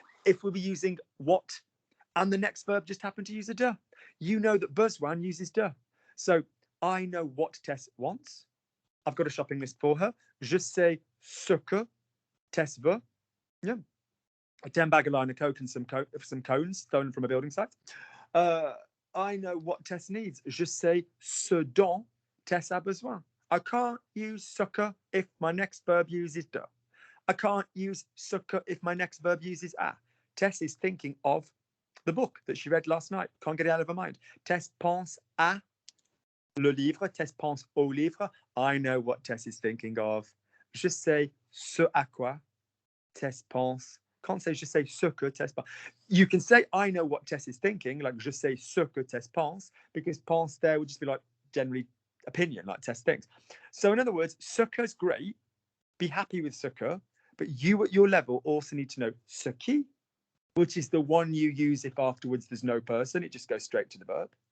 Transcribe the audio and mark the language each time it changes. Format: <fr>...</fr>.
<en>If we were using what and the next verb just happened to use a de, you know that besoin uses de. So I know what Tess wants. I've got a shopping list for her.</en> <fr>Je sais ce que Tess veut. Yeah.</fr> <en>A 10-bag of line of coke and some cones stolen from a building site. I know what Tess needs.</en> <fr>Je sais ce dont Tess a besoin.</fr> <en>I can't use ce que if my next verb uses de. I can't use ce que if my next verb uses a. Tess is thinking of the book that she read last night. Can't get it out of her mind.</en> <fr>Tess pense à le livre. Tess pense au livre.</fr> <en>I know what Tess is thinking of.</en> <fr>Je sais ce à quoi Tess pense.</fr> <en>Can't say</en> <fr>je sais ce que Tess pense.</fr> <en>You can say I know what Tess is thinking, like</en> <fr>je sais ce que Tess pense,</fr> <en>because pense there would just be like generally opinion, like Tess thinks. So in other words, ce que's great. Be happy with ce que, but you at your level also need to know ce qui, which is the one you use if afterwards there's no person, it just goes straight to the verb.</en>